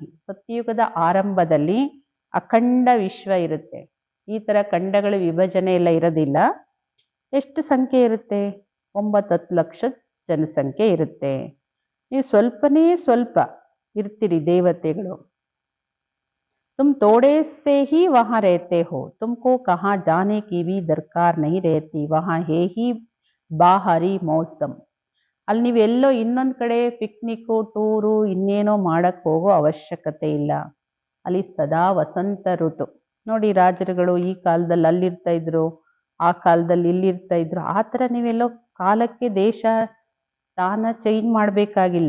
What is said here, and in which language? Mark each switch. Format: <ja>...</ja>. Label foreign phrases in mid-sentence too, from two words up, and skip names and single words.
<kn>ಸತ್ಯಯುಗದ ಆರಂಭದಲ್ಲಿ ಅಖಂಡ ವಿಶ್ವ ಇರುತ್ತೆ. ಈ ಥರ ಖಂಡಗಳ ವಿಭಜನೆ ಎಲ್ಲ ಇರೋದಿಲ್ಲ. ಎಷ್ಟು ಸಂಖ್ಯೆ ಇರುತ್ತೆ? 9-10 ಲಕ್ಷ ಜನಸಂಖ್ಯೆ ಇರುತ್ತೆ. ನೀವು ಸ್ವಲ್ಪನೇ ಸ್ವಲ್ಪ ಇರ್ತೀರಿ ದೇವತೆಗಳು.</kn> <hi>तुम थोड़े से ही वहाँ रहते हो, तुमको कहाँ जाने की भी दरकार नहीं रहती, वहाँ है ही बाहरी मौसम.</hi> <kn>ಅಲ್ಲಿ ನೀವೆಲ್ಲೋ ಇನ್ನೊಂದು ಕಡೆ ಪಿಕ್ನಿಕ್ಕು, ಟೂರು, ಇನ್ನೇನೋ ಮಾಡಕ್ಕೆ ಹೋಗೋ ಅವಶ್ಯಕತೆ ಇಲ್ಲ. ಅಲ್ಲಿ ಸದಾ ವಸಂತ ಋತು. ನೋಡಿ ರಾಜರುಗಳು ಈ ಕಾಲದಲ್ಲಿ ಅಲ್ಲಿರ್ತಾ ಇದ್ರು, ಆ ಕಾಲದಲ್ಲಿ ಇಲ್ಲಿರ್ತಾ ಇದ್ರು. ಆ ಥರ ನೀವೆಲ್ಲೋ ಕಾಲಕ್ಕೆ ದೇಶ ಸ್ಥಾನ ಚೇಂಜ್ ಮಾಡಬೇಕಾಗಿಲ್ಲ.</kn>